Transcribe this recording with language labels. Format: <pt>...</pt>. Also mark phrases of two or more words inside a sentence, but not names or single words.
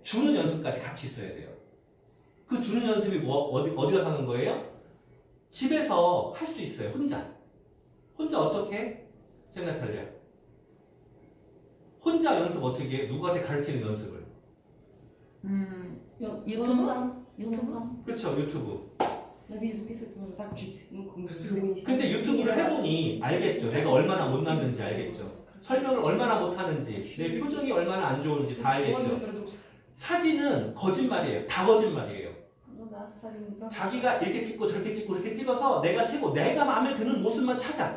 <ko>주는 연습까지 같이 있어야 돼요. 그 주는 연습이 어디가 하는 거예요? 집에서 할 수 있어요. 혼자 어떻게? 쌤나탈리아. 혼자 연습 어떻게 해? 누구한테 가르치는 연습을? 영상? 영상? 그렇죠. 유튜브.</ko> <ru>На видео записывать можно так чуть, как бы с</ru> <ko>근데 유튜브를 해보니 알겠죠. 내가 얼마나 못났는지 알겠죠. 설명을 얼마나 못하는지, 내 표정이 얼마나 안 좋은지 다 알겠죠. 사진은 거짓말이에요. 다 거짓말이에요. 자기가 이렇게 찍고 저렇게 찍고 이렇게 찍어서 내가 마음에 드는 모습만 찾아.</ko>